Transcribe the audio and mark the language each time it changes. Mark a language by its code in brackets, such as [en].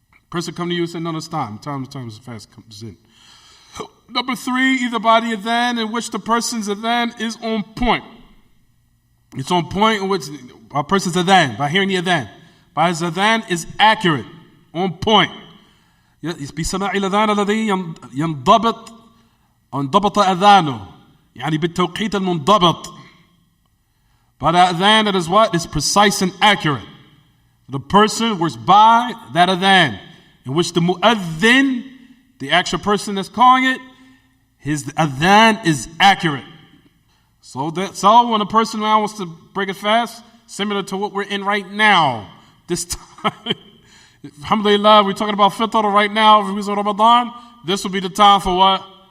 [en] Person come to you and say, no, it's time. Time is fast comes in. Number 3, either by the adhan in which the person's adhan is on point. It's on point in which a person's adhan, by hearing the adhan. By his adhan is accurate, on point. [ar] بسماع الأذان الذي ينضبط أذانه يعني بالتوقيت المنضبط. [en] By that adhan that is what? Is precise and accurate. The person works by that adhan, in which the mu'adhin, the actual person that's calling it, his adhan is accurate. So when a person now wants to break it fast, similar to what we're in right now, this time, alhamdulillah, we're talking about fitr right now, if it was Ramadan, this will be the time for what?